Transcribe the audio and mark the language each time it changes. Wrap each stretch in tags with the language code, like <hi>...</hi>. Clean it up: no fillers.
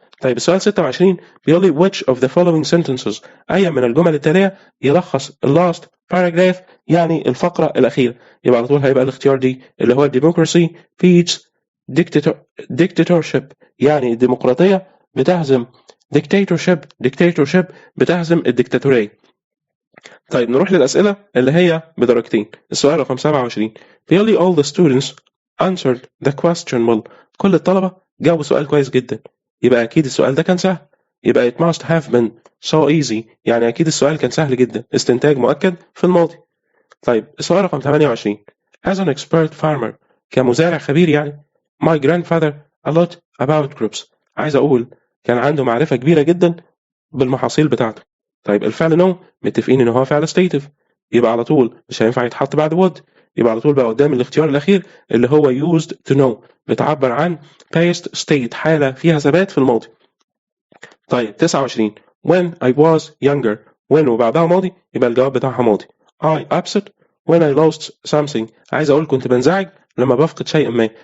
<ar>طيب السؤال 26 بيقول لي</ar> <en>which of the following sentences</en> <ar>أي من الجمل التالية يلخص</ar> <en>last paragraph</en> <ar>يعني الفقرة الأخيرة. يبقى على طول هيبقى الاختيار دي اللي هو</ar> <en>democracy beats dictatorship</en> <ar>يعني الديمقراطية بتهزم dictatorship بتهزم الديكتاتورية. طيب نروح للأسئلة اللي هي بدرجتين. السؤال رقم 27 بيقول لي</ar> <en>all the students answered the question well.</en> <ar>كل الطلبة جاوبوا سؤال كويس جدا. يبقى أكيد السؤال ده كان سهل. يبقى</ar> <en>it must have been so easy</en> <ar>يعني أكيد السؤال كان سهل جدا. استنتاج مؤكد في الماضي. طيب السؤال رقم 28</ar> <en>as an expert farmer</en> <ar>كمزارع خبير يعني</ar> <en>my grandfather a lot about crops.</en> <ar>عايز أقول كان عنده معرفة كبيرة جدا بالمحاصيل بتاعته. طيب الفعل no متفقين إن هو فعل stative يبقى على طول مش هينفع يتحط بعد would. يبقى على طول بقى قدام الاختيار الأخير اللي هو</ar> <en>used to know</en> <ar>بتعبر عن</ar> <en>past state</en> <ar>حالة فيها ثبات في الماضي. طيب 29</ar> <en>when I was younger</en> <ar>when وبعدها ماضي يبقى الجواب بتاعها ماضي.</ar> <en>I upset when I lost something.</en> <ar>عايز أقول كنت بنزعج لما بفقد شيء ما.</ar>